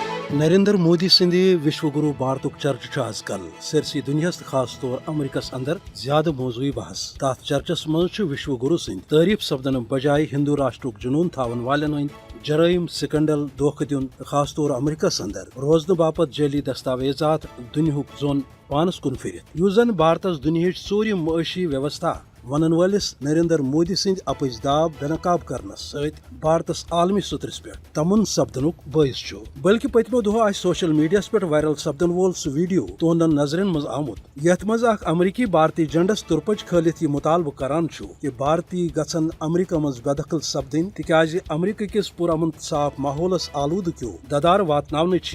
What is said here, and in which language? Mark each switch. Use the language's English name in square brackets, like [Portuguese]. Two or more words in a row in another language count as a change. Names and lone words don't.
[Kashmiri] نریندر مودی سند [Hindi] विश्व गुरु [Kashmiri] بھارتک چرچہ آز کل سرسی دنیا خاص طور امریکس اندر زیادہ موضوعی بحث تات چرچس مز [Hindi] विश्व गुरु [Kashmiri] سند تعریف سپدن بجائے ہندو راشٹرک جنون تھاون والن ہند جرائم سکنڈل دھوکہ دن خاص طور امریکس اندر روزن باپت جعلی دستاویزات دنیاک زون پانس کن پھرت اس زن بھارتس دنہچ ژوٗرِم معاشی ویوستھا ونن ولس نریندر مودی سند اپز داب بے نقاب کرنس ست بھارتس عالمی سترس پہ تمن سپدنک باعث چھ بلکہ پتمو دہ [English] social media [Kashmiri] پہ وائرل سپدن وول سہ ویڈیو تہندن نظرن مز آمت یت مز اخ امریکی بھارتی جنڈس ترپچ کھلت یہ مطالبہ کران کہ بھارتی گھن امریکہ مز بے دخل سپدن تکیاز امریکہ کس پرامن صاف ماحولس آلودگیو ددار واتناونچ